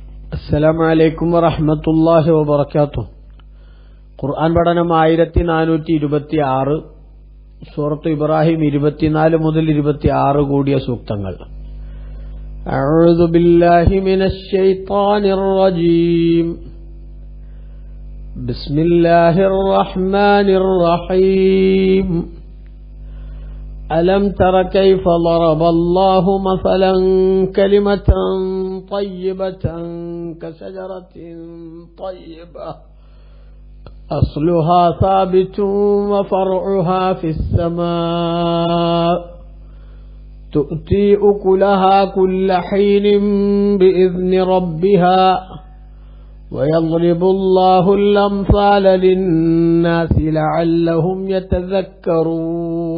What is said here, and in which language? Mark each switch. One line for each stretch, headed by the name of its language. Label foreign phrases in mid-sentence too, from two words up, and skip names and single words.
Arabic: السلام عليكم ورحمة الله وبركاته.
Malayalam: ഖുർആൻ പഠനം 1426, സൂറത്ത് ഇബ്രാഹിം 24 മുതൽ 26 കൂടിയ സൂക്തങ്ങൾ.
Arabic: أعوذ بالله من الشيطان الرجيم. بسم الله الرحمن الرحيم. ألم تر كيف ضرب الله مثلا كلمة طيبة كشجرة طيبة أصلها ثابت وفرعها في السماء تؤتي أكلها كل حين بإذن ربها ويضرب الله الأمثال للناس لعلهم يتذكرون.